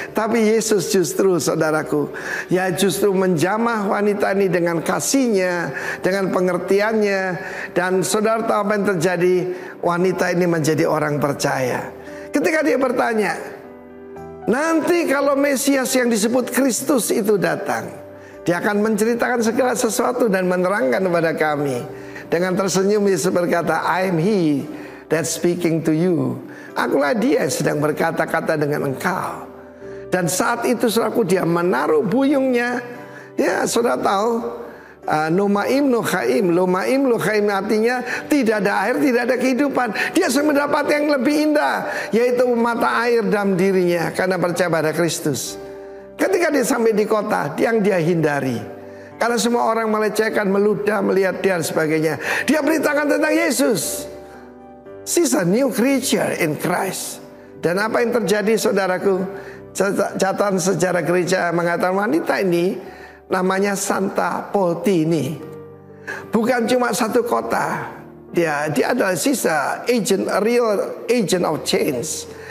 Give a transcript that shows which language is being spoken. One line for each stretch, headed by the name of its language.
Indonesian: Tapi Yesus justru, saudaraku, justru menjamah wanita ini dengan kasihnya, dengan pengertiannya. Dan saudara tahu apa yang terjadi? Wanita ini menjadi orang percaya. Ketika dia bertanya, nanti kalau Mesias yang disebut Kristus itu datang, dia akan menceritakan segala sesuatu dan menerangkan kepada kami. Dengan tersenyum Yesus berkata,
English: I am he that speaking to you.
Indonesian: Akulah dia yang sedang berkata-kata dengan engkau. Dan saat itu saudaraku, dia menaruh buyungnya. Ya, saudara tahu,
Hebrew: Nomaim Nochaim, Lomaim Lochaim,
Indonesian: artinya tidak ada air, tidak ada kehidupan. Dia sudah mendapat yang lebih indah, yaitu mata air dalam dirinya karena percaya pada Kristus. Ketika dia sampai di kota yang dia hindari, karena semua orang melecehkan, meludah, melihat dia dan sebagainya, dia beritakan tentang Yesus.
English: She's a new creature in Christ.
Indonesian: Dan apa yang terjadi, saudaraku? Catatan sejarah gereja mengatakan wanita ini namanya Santa Potini. Bukan cuma satu kota. Dia adalah sisa agent,
English: a real agent of change.